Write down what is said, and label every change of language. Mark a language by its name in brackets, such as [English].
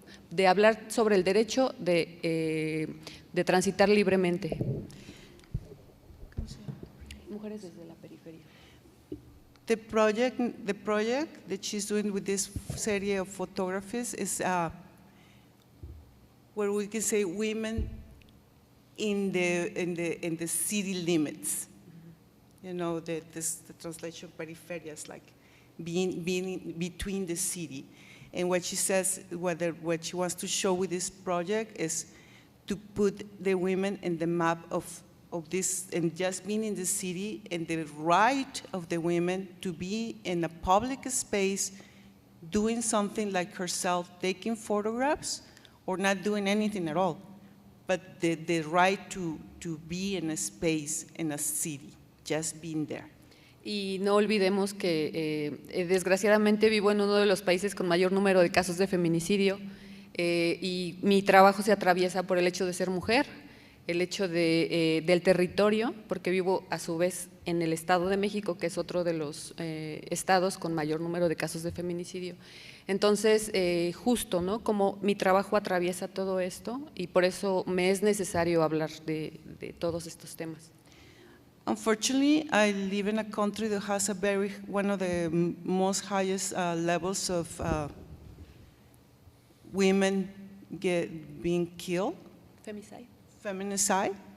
[Spanish] de hablar sobre el derecho de transitar libremente. Mujeres desde la periferia. [English] The project that she's doing with this series of photographies is where we can say women in the city limits. You know, the translation periferias, like being between the city. And what she says, what she wants to show with this project is to put the women in the map of this, and just being in the city, and the right of the women to be in a public space doing something like herself, taking photographs or not doing anything at all, but the right to be in a space, in a city, just being there. [Spanish] Y no olvidemos que desgraciadamente vivo en uno de los países con mayor número de casos de feminicidio y mi trabajo se atraviesa por el hecho de ser mujer, el hecho del territorio, porque vivo a su vez en el Estado de México, que es otro de los estados con mayor número de casos de feminicidio. Entonces, justo, ¿no?, como mi trabajo atraviesa todo esto y por eso me es necesario hablar de todos estos temas. [English] Unfortunately, I live in a country that has one of the most highest levels of women being killed. Feminicide.